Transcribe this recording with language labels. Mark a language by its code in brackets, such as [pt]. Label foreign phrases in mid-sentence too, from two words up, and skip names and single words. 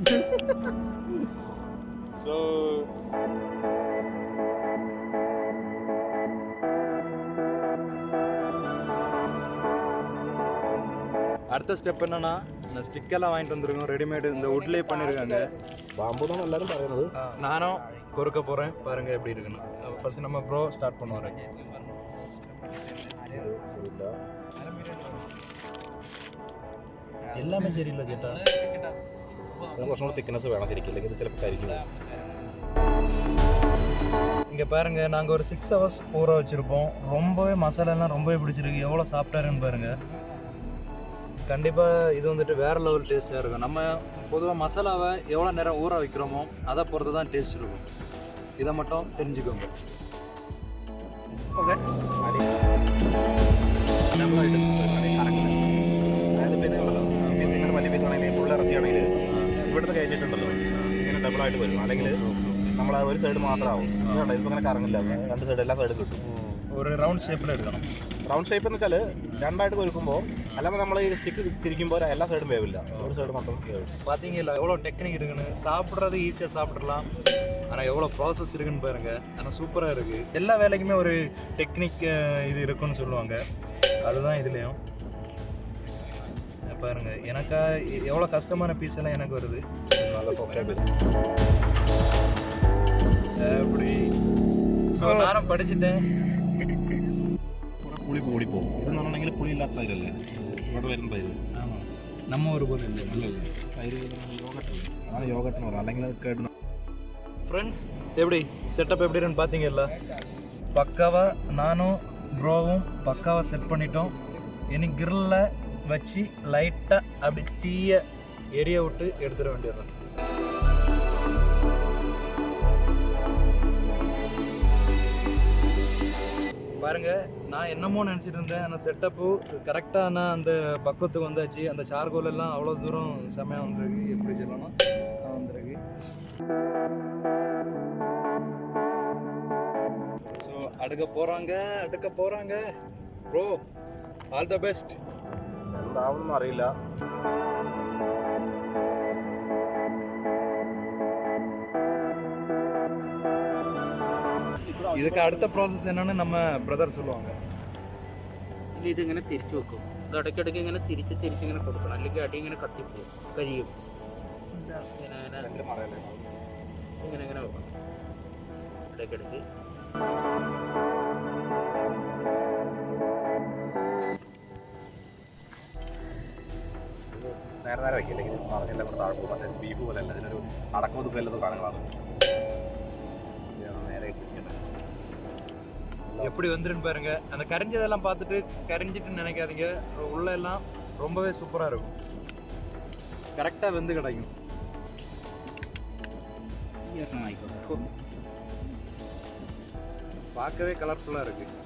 [ta] ஸோ அடுத்த ஸ்டெப் என்னன்னா, இந்த ஸ்டிக்கெல்லாம் வாங்கிட்டு வந்துருக்கோம். ரெடிமேடு இந்த வுட்லேயே பண்ணியிருக்காங்க. பாம்பு தான் எல்லாரும் പറയുന്നത്. நானும் கொறுக்க போகிறேன். பாருங்க எப்படி இருக்குன்னு. ஃபர்ஸ்ட் நம்ம ப்ரோ ஸ்டார்ட் பண்ணுவார். சரியில்லை, எல்லாமே சரியில்லை ചേട്ടാ. [ml] കുറച്ചും കൂടെ തിക്നെസ് വേണം ശരിക്കും, ഇല്ലെങ്കിൽ ഇത് ചിലപ്പോൾ കരിക്കും. [ta] இங்கே பாருங்க, நாங்கள் ஒரு 6 hours ஊற வச்சுருப்போம். ரொம்பவே மசாலாலாம் ரொம்பவே பிடிச்சிருக்கு. எவ்வளோ சாப்பிட்டாருன்னு பாருங்கள். கண்டிப்பாக இது வந்துட்டு வேறு லெவல் டேஸ்ட்டாக இருக்கும். நம்ம பொதுவாக மசாலாவை எவ்வளோ நேரம் ஊற வைக்கிறோமோ அதை பொறுத்து தான் டேஸ்ட் இருக்கும். இதை மட்டும் தெரிஞ்சுக்கோங்க. ஓகே, [ml] അതായത് ഇപ്പോൾ ഇതുണ്ടല്ലോ, പീസ് ഇങ്ങനെ വലിയ പീസ് ആണെങ്കിൽ ഫുൾ ഇറച്ചിയാണെങ്കിൽ ഇവിടുന്ന് കയറ്റിയിട്ടുണ്ടല്ലോ ഇങ്ങനെ ഡബിളായിട്ട് വരും. അല്ലെങ്കിൽ നമ്മൾ ഒരു സൈഡ് മാത്രമാവും. ഇതുണ്ട്, ഇതിപ്പോൾ അങ്ങനെ കറങ്ങില്ല. രണ്ട് സൈഡ് എല്ലാ സൈഡും കിട്ടും. [ta] ஒரு ரவுண்ட் ஷேப்பில் எடுக்கணும். [ml] റൗണ്ട് ഷേപ്പ് എന്ന് വെച്ചാൽ രണ്ടായിട്ട് പൊരിക്കുമ്പോൾ, അല്ലാതെ നമ്മൾ ഈ സ്റ്റിക്ക് തിരിക്കുമ്പോൾ എല്ലാ സൈഡും വേവില്ല, ഒരു സൈഡ് മാത്രം വേവും. [ta] பார்த்தீங்களா எவ்வளோ டெக்னிக் இருக்குன்னு. சாப்பிட்றது ஈஸியாக சாப்பிட்றலாம், ஆனால் எவ்வளோ ப்ராசஸ் இருக்குன்னு பாருங்கள். ஆனால் சூப்பராக இருக்குது. எல்லா வேலைக்குமே ஒரு டெக்னிக் இது இருக்குன்னு சொல்லுவாங்க. அதுதான் இதுலேயும் பாருங்கள். எனக்கா எவ்வளோ கஷ்டமான பீஸ் எல்லாம் எனக்கு வருது. [ml] നല്ല സോഫ്റ്റ് പീസ് [ta] அப்படி. ஸோ நானும் படிச்சுட்டேன். [ml] പുളി കൂടിപ്പോകും. ഇതെന്ന് പറഞ്ഞിട്ടുണ്ടെങ്കിൽ പുളിയില്ലാത്ത തൈരല്ലേ, ഇവിടെ വരുന്ന തൈര്. [ta] நம்ம ஒரு போது இல்லை [ml] നല്ലല്ലേ തൈര്, യോഗട്ടല്ലേ, അതാണ് യോഗട്ട് എന്ന് പറയുന്നത്. അല്ലെങ്കിൽ അത് കേട്ട്. [ta] ஃப்ரெண்ட்ஸ், எப்படி செட்டப் எப்படி இருக்குன்னு பார்த்தீங்கல்ல. பக்காவாக நானும் ப்ரோவும் பக்காவாக செட் பண்ணிட்டோம். இனி கிரில்லில் வச்சு லைட்டாக அப்படி தீய எரிய விட்டு எடுத்துட வேண்டியது. பாருங்க, நான் என்னமோ நினச்சிட்டு இருந்தேன். ஆனால் செட்டப்பு கரெக்டான அந்த பக்குவத்துக்கு வந்தாச்சு. அந்த சார்கோல் எல்லாம் அவ்வளோ தூரம் செமையாக வந்துருக்கு. எப்படி சொல்லணும், வந்துருக்கு. ஸோ அடுக்க போகிறாங்க. ப்ரோ, [en] All the best. [ml] എന്താവുമെന്ന് അറിയില്ല. [ta] இதுக்கு அடுத்த ப்ராசஸ் என்னன்னு நம்ம பிரதர் சொல்லுவாங்க. [ml] ഇല്ല, ഇതിങ്ങനെ തിരിച്ചു വെക്കും. ഇത് ഇടയ്ക്കിടയ്ക്ക് ഇങ്ങനെ തിരിച്ച് ഇങ്ങനെ കൊടുക്കണം, അല്ലെങ്കിൽ അടി ഇങ്ങനെ കത്തിപ്പോവും, കരിയും. ഇങ്ങനെ ഇങ്ങനെ വെക്കണം. ഇടയ്ക്കിടയ്ക്ക് നേരെ വയ്ക്കില്ലെങ്കിൽ എല്ലാം കൂടെ താഴെ പോകും. മറ്റേ ബീഫ് പോലെ അല്ല, ഇതിനൊരു അടക്കം തുപ്പല്ലാത്ത സാധനങ്ങളാണ്. നേരെ ഇട്ടിരിക്കേണ്ടത്. [ta] எப்படி வந்துருன்னு பாருங்க. அந்த கரிஞ்சதெல்லாம் பார்த்துட்டு கரிஞ்சிட்டுன்னு நினைக்காதீங்க. உள்ள எல்லாம் ரொம்பவே சூப்பராக இருக்கும். கரெக்டாக வெந்து கிடைக்கும். பார்க்கவே கலர்ஃபுல்லாக இருக்கு.